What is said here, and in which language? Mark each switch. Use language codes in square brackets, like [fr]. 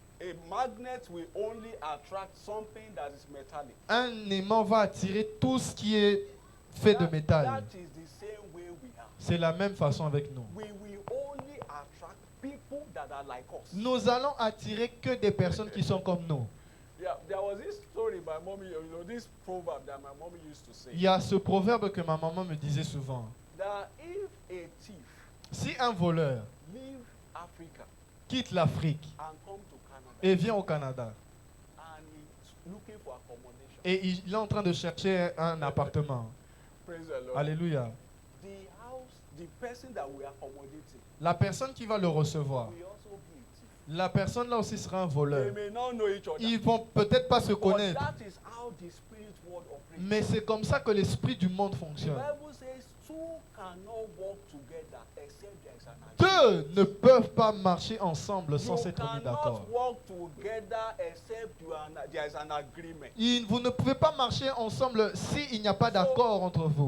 [en] A magnet will only attract something that is metallic. [fr] Un aimant va attirer tout ce qui est fait de métal. [en] That is the same way we are. [fr] C'est la même façon avec nous. [en] We will only attract people that are like us. [fr] Nous allons attirer que des personnes qui sont comme nous. [en] Yeah, there was this story my mommy, this proverb that my mommy used to say. [fr] Il y a ce proverbe que ma maman me disait souvent. [en] That if a thief [fr] Si un voleur [en] leave Africa [fr] quitte l'Afrique [en] and come to Canada [fr] et vient au Canada [en] and he's looking for accommodation, [fr] et il est en train de chercher un appartement, [en] praise the Lord. [fr] alléluia, [en] The house, the person that we accommodate him [fr] la personne qui va le recevoir, [en] will also be a thief. [fr] la personne là aussi sera un [en] They [fr] voleur. [en] may not know each other. [fr] Ils vont peut-être pas se [en] But [fr] connaître, [en] that is how the spirit world operates. [fr] mais c'est comme ça que l'esprit du monde [en] The [fr] fonctionne. [en] Bible says two cannot walk together except there is an agreement. [fr] Deux ne peuvent pas marcher ensemble sans [en] You [fr] s'être mis [en] cannot [fr] d'accord. [en] walk together except there is an agreement. [fr] Vous ne pouvez pas marcher ensemble s'il n'y a pas d'accord entre vous.